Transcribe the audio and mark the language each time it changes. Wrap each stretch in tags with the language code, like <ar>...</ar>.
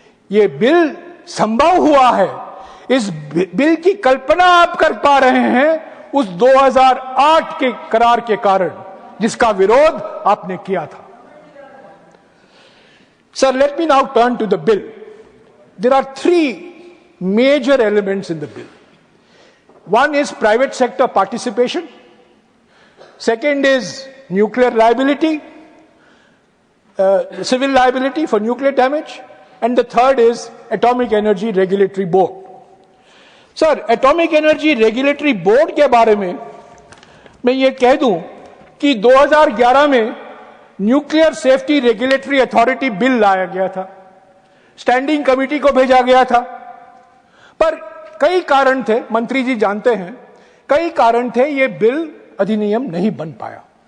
<hi>ये बिल संभव हुआ है, इस बिल की कल्पना आप कर पा रहे हैं उस 2008 के करार के कारण, जिसका विरोध आपने किया था।</hi> <en>Sir, let me now turn to the bill. There are 3 major elements in the bill. One is private sector participation, second is nuclear liability, civil liability for nuclear damage, and the third is Atomic Energy Regulatory Board.</en> <hi>Sir, Atomic Energy Regulatory Board के बारे में मैं ये कह दूं कि 2011 में nuclear safety regulatory authority bill लाया गया था, स्टैंडिंग कमेटी को भेजा गया था, पर कई कारण थे, मंत्री जी जानते हैं, कई कारण थे, ये बिल अधिनियम नहीं बन पाया।</hi>